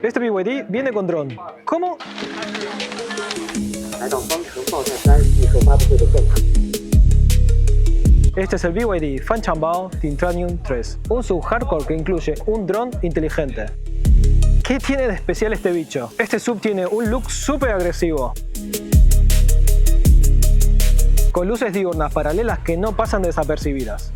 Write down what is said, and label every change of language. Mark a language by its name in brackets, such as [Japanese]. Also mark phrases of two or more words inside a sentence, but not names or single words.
[Spanish] Este BYD viene con dron. ¿Cómo? [Chinese] 来到方城爆炸3艺术发布会的现场。 [Spanish] Este es el BYD Fan Chambao Titanium 3, un sub hardcore que incluye un dron inteligente. ¿Qué tiene de especial este bicho? Este sub tiene un look súper agresivo, con luces diurnas paralelas que no pasan desapercibidas.